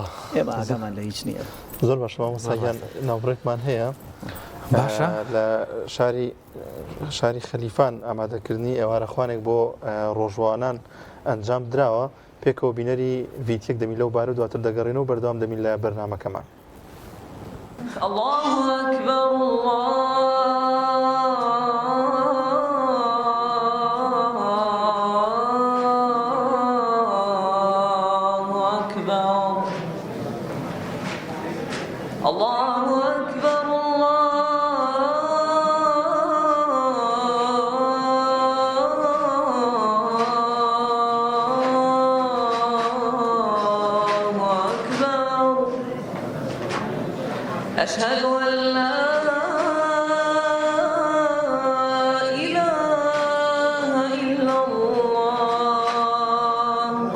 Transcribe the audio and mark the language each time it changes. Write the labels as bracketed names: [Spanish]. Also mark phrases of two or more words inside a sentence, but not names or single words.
[Central Kurdish] ئێمە ئاگامان لە هیچ نییە. زۆر باشە مامۆستاگیان ناوبڕێکمان هەیە باشە لە شاری خەلیفان ئامادەکردنی ئێوارەخوانێک بۆ ڕۆژوانان ئەنجام دراوە پێکەوە بینەری ڤیتیەک دەمی لەو بارە دواتر دەگەڕێنەوە بەردەوام دەمین لە بەرنامەکەمان. [Arabic] الله أكبر الله أكبر الله أكبر أشهد أن لا إله إلا الله.